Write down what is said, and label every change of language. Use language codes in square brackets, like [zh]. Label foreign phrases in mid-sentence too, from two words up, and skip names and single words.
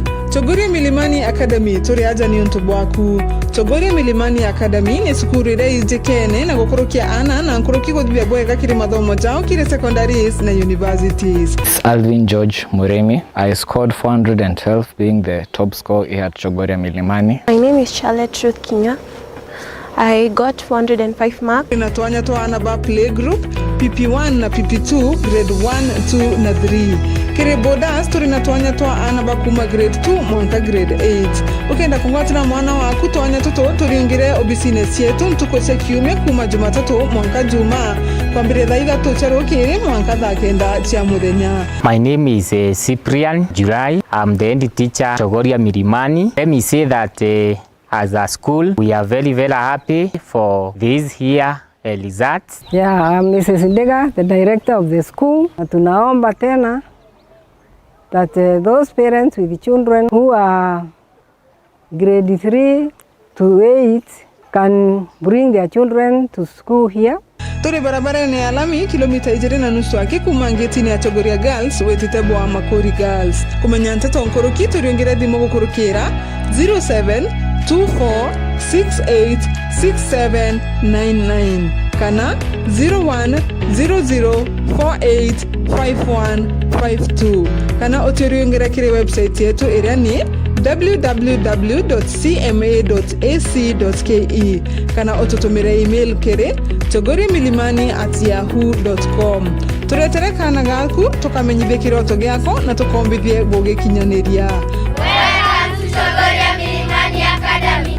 [mer] Chogoria Milimani Academy turi aja ni untubu waku. Chogoria Milimani Academy ni sukuru ire ijekene na gukorokia ana na nkoroki godibia bwega kiri mathomo jao kiri secondaries na universities. Alvin George Muremi. [en] I scored 412 being the top scorer here at Chogoria Milimani. My name is Charlotte Ruth Kinya. I got 405 marks. [mer] Inatwanya twana ba playgroup PP1 na PP2 grade 1, 2 na 3. Kire bodas turinatwanya twana ba kuma grade 2 mwanka grade 8. Ukenda kungwatira mwana waku twanya toto turingire obisines yetu ntukose kiume kuma Jumatatu mwanka Juma kwambire thaiga tucherukire mwanka thakenda cia muthenya. [en] My name is Cyprian July. I'm the head teacher Chogoria Milimani. Let me say that as a school we are very happy for this year results. Yeah, I'm Mrs. Ndega, the director of the school. [sw] Tunaomba tena [en] that those parents with children who are grade 3 to 8 can bring their children to school here. [mer] Turi barabara ni alami kilomita 2.5 akikuma ngetini ya Chogoria Girls wetitebo wa Makori Girls. Kumenya ntato nkoroki turiongera dimo gukurukira 0724686799 kana 0100485152 kana oturiongera kire website yetu iria ni www.cma.ac.ke kana otutumire email kire chogoriamilimani@yahoo.com. Turetere kana gaku tukamenyithie kiroto giako na tukombithie gugikinyaniria. [en] Welcome to Chogoria Milimani Academy.